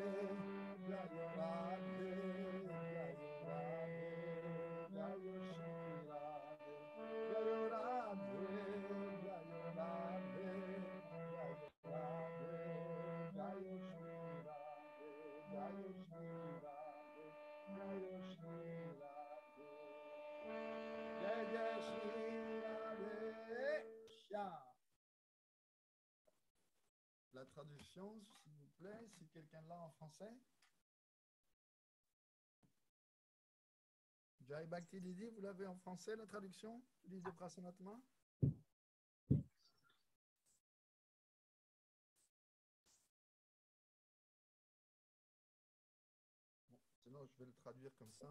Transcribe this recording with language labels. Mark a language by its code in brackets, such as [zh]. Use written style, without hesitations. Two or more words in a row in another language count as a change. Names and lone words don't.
[hi] जयो राधे जयो राधे जयो श्री राधे जयो राधे जयो राधे जयो राधे जयो श्री राधे जयो श्री राधे जयो श्री राधे जय जय श्री राधे श्याम. [fr] La traduction, s'il vous plaît, si quelqu'un l'a en français. Jai Bhakti Didi, vous l'avez en français, la traduction du livre de Prasanatma? Sinon, je vais le traduire comme ça.